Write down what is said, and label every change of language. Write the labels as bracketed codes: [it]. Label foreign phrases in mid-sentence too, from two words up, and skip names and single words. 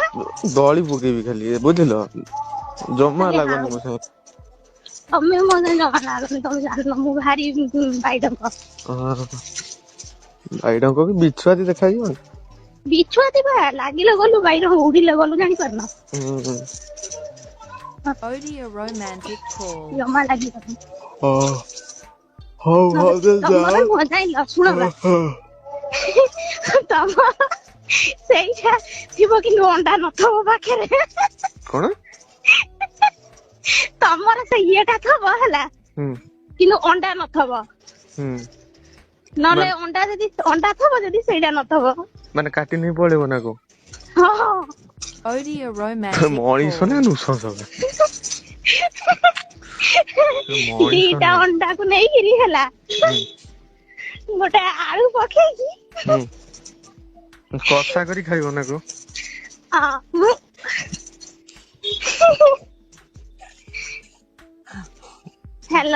[or] ଦଳି ପକେଇବି ଖାଲି ବୁଝିଲ ଜମା ଖାଲି ଲାଗନି ମୋ ସାଙ୍ଗେ। ତମେ ମୋ ସାଙ୍ଗେ ଜମା ଲାଗନି ତମେ ଜାଣିନ ମୁଁ ଭାରି ବାଇଡଙ୍କ। ହଁ ବାଇଡଙ୍କ କି ବିଛୁଆତି ଦେଖାଯିବନି। ବିଛୁଆତି ବା ଲାଗିଲେ ଗଲୁ ବାଇଡଙ୍କ ଉଡିଲେ ଗଲୁ ଜାଣିପାରୁନ। ହୁଁ [en] Odie a romantic call. [or] ଜମା ଲାଗିବନି। ହଁ ହଉ ଭାଉଜ ତମର ନୁହଁ ଜାଣିଲ ଶୁଣ ବା ଯାଅ। ତମର ସେଇଟା ଥିବ କିନ୍ତୁ ଅଣ୍ଡା ନଥବ ପାଖରେ। କଣ? ତମର ସେ ଇଏଟା ଥବ ହେଲା ହୁଁ କିନ୍ତୁ ଅଣ୍ଡା ନଥବ। ହୁଁ ନହେଲେ ମାନେ ଅଣ୍ଡା ଯଦି ଅଣ୍ଡା ଥବ ଯଦି ସେଇଟା ନଥବ। ମାନେ କାଟି ନେଇ ପଳେଇବ ନା କଣ? ହଁ ହଁ [en] Odie a romantic [or] ମଣିଷ ନା [en] call. [or] ନୃଶଂସ ବା। ମଣିଷ ଦିଟା ନୁହଁ। ଅଣ୍ଡାକୁ ନେଇକିରି ହେଲା ହୁଁ ଗୋଟେ ଆଳୁ ପକେଇକି ହୁଁ କଷା କରି ଖାଇବ ନା କଣ? ହଁ ହ୍ୟାଲୋ